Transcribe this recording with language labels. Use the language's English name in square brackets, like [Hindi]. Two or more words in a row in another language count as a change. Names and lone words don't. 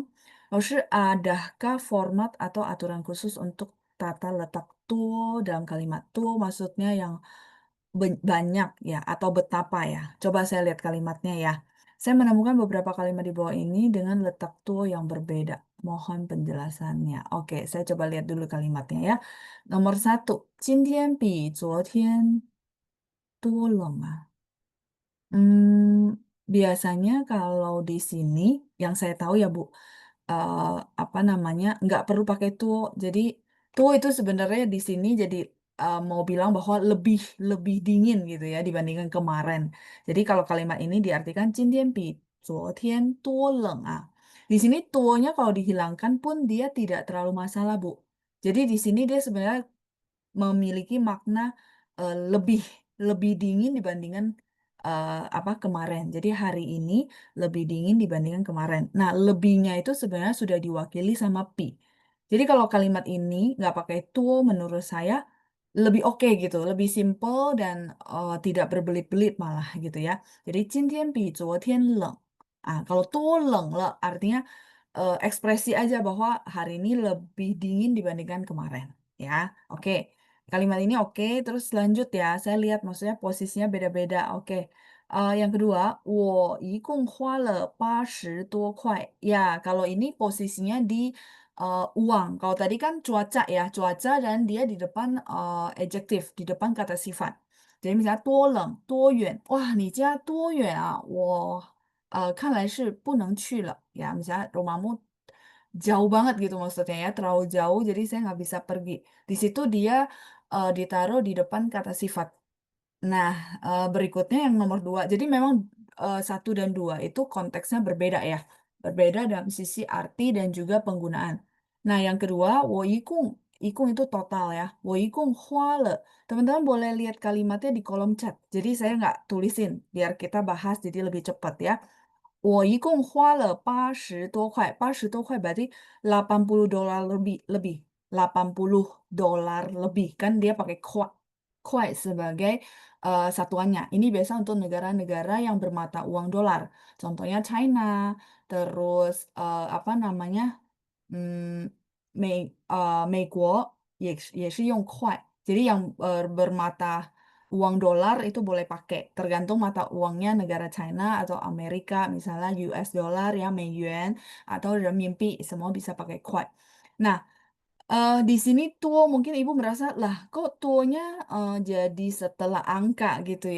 [Chinese] 老师, [Indonesian] adakah format atau aturan khusus untuk tata letak tuo dalam kalimat tuo, maksudnya yang banyak ya, atau betapa ya. Coba saya lihat kalimatnya ya. Saya menemukan beberapa kalimat di bawah ini dengan letak tuo yang berbeda. Mohon penjelasannya. Oke, saya coba lihat dulu kalimatnya ya. Nomor satu, [Chinese] 今天比昨天多冷啊。 [Indonesian] Biasanya kalau di sini yang saya tahu ya Bu, eh, apa namanya nggak perlu pakai tuh. Jadi tuh itu sebenarnya di sini jadi mau bilang bahwa lebih lebih dingin gitu ya dibandingkan kemarin. Jadi kalau kalimat ini diartikan [Chinese] 今天比昨天多冷啊. [Indonesian] Di sini tuonya kalau dihilangkan pun dia tidak terlalu masalah Bu. Jadi di sini dia sebenarnya memiliki makna lebih lebih dingin dibandingkan apa kemarin. Jadi hari ini lebih dingin dibandingkan kemarin. Nah, lebihnya itu sebenarnya sudah diwakili sama pi. Jadi kalau kalimat ini nggak pakai tuh, menurut saya lebih oke gitu, lebih simple dan tidak berbelit-belit malah gitu ya. [Chinese] Jadi 今天比昨天冷. [Indonesian] Kalau tuh [Chinese] 冷了 [Indonesian] artinya ekspresi aja bahwa hari ini lebih dingin dibandingkan kemarin ya. Oke. Kalimat ini oke, terus lanjut ya. Saya lihat maksudnya posisinya beda-beda. Oke. Yang kedua, [Chinese] 我一共花了80多块. [Indonesian] Ya, kalau ini posisinya di uang. Kalau tadi kan cuaca ya, cuaca dan dia di depan adjektif, di depan kata sifat. Jadi misalnya [Chinese] 多冷,多远. Wah, 你家多远啊? 看来是不能去了. [Indonesian] Ya, misalnya rumahmu jauh banget gitu maksudnya ya, terlalu jauh jadi saya nggak bisa pergi. Di situ dia ditaruh di depan kata sifat. Nah, berikutnya yang nomor dua. Jadi memang satu dan dua itu konteksnya berbeda ya. Berbeda dalam sisi arti dan juga penggunaan. Nah, yang kedua, [Chinese] 我一共 [Indonesian] itu total ya. [Chinese] 我一共花了. [Indonesian] Teman-teman boleh lihat kalimatnya di kolom chat. Jadi saya nggak tulisin biar kita bahas jadi lebih cepat ya. [Chinese] 我一共花了80多块. 80多块 [Indonesian] berarti 80 dolar lebih. 80 dolar lebih. Kan dia pakai kuai sebagai satuannya. Ini biasa untuk negara-negara yang bermata uang dolar. Contohnya China, terus apa namanya? [Chinese] 美国也是用 [Indonesian] Jadi yang bermata uang dolar itu boleh pakai. Tergantung mata uangnya negara China atau Amerika, misalnya US dollar ya, 美元 atau renminbi, semua bisa pakai kuai. Nah, di sini tuo mungkin ibu merasa lah kok tuonya jadi setelah angka gitu ya.